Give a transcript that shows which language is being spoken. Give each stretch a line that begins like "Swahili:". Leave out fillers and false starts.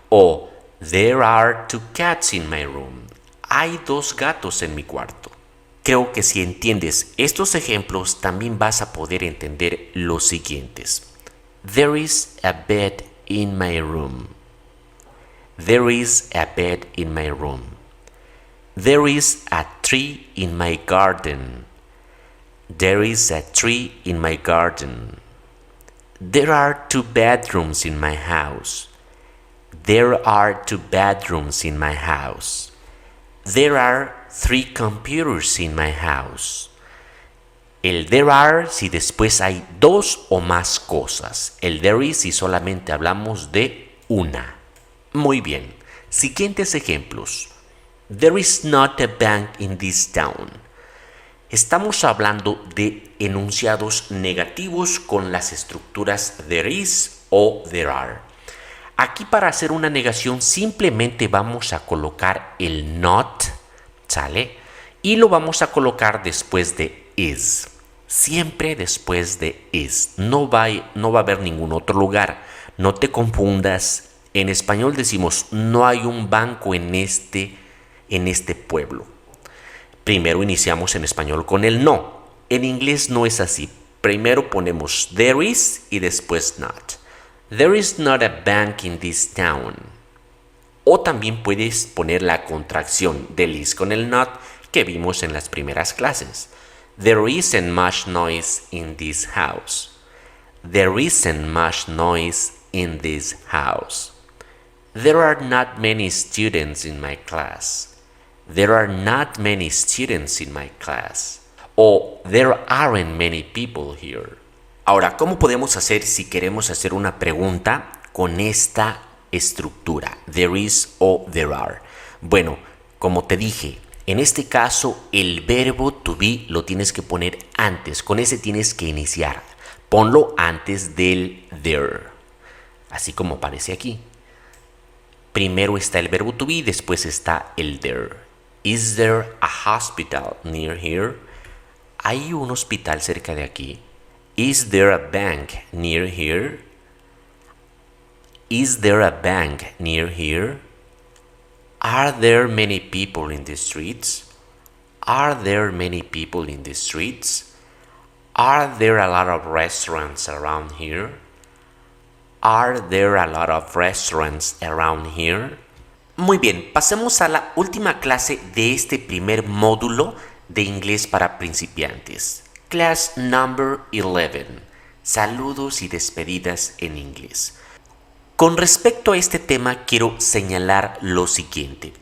English: O there are 2 cats in my room.
Spanish: Hay 2 gatos en mi cuarto. Creo que si entiendes estos ejemplos también vas a poder entender los siguientes.
English: There is a bed in my room. There is a bed in my room. There is a tree in my garden. There is a tree in my garden. There are 2 bedrooms in my house. There are 2 bedrooms in my house. There are 3 computers in my house.
Spanish: El there are si después hay 2 o más cosas. El there is si solamente hablamos de una. Muy bien. Siguientes ejemplos.
English: There is not a bank in this town.
Spanish: Estamos hablando de enunciados negativos con las estructuras there is o there are. Aquí para hacer una negación simplemente vamos a colocar el not, ¿sale? Y lo vamos a colocar después de is. Siempre después de is. No va a haber ningún otro lugar. No te confundas. En español decimos no hay un banco en este pueblo. Primero iniciamos en español con el no. En inglés no es así. Primero ponemos there is y después not.
English: There is not a bank in this town.
Spanish: O también puedes poner la contracción del is con el not que vimos en las primeras clases.
English: There isn't much noise in this house. There isn't much noise in this house. There are not many students in my class. There are not many students in my class. O there aren't many people here.
Spanish: Ahora, ¿cómo podemos hacer si queremos hacer una pregunta con esta estructura? There is o there are. Bueno, como te dije, en este caso el verbo to be lo tienes que poner antes. Con ese tienes que iniciar. Ponlo antes del there. Así como aparece aquí. Primero está el verbo to be, después está el there.
English: Is there a hospital near here?
Spanish: ¿hay un hospital cerca de aquí?
English: Is there a bank near here? Is there a bank near here? Are there many people in the streets? Are there many people in the streets? Are there a lot of restaurants around here? Are there a lot of restaurants around here?
Spanish: Muy bien, pasemos a la última clase de este primer módulo de inglés para principiantes.
English: Class number 11.
Spanish: Saludos y despedidas en inglés. Con respecto a este tema quiero señalar lo siguiente.